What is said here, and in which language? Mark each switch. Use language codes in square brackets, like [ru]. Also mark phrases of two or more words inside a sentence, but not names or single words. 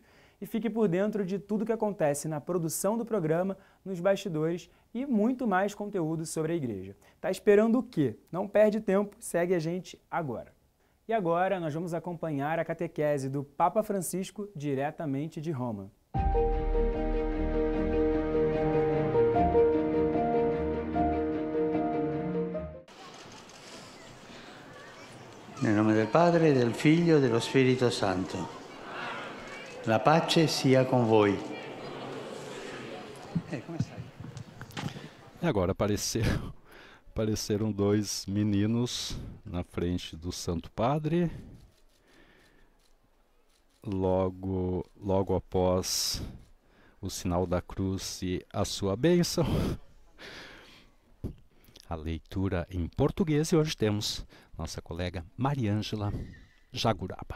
[pt] E fique por dentro de tudo que acontece na produção do programa, nos bastidores e muito mais conteúdo sobre a igreja. Tá esperando o quê? Não perde tempo, segue a gente agora. E agora nós vamos acompanhar a catequese do Papa Francisco diretamente de Roma. [it] Nel nome del Padre, del Figlio e dello Spirito Santo. La pace sia con voi. Come stai? [pt] E agora apareceram dois meninos na frente do Santo Padre. Logo após o sinal da cruz e a sua bênção. A leitura em português, e hoje temos nossa colega Mariângela Jaguraba.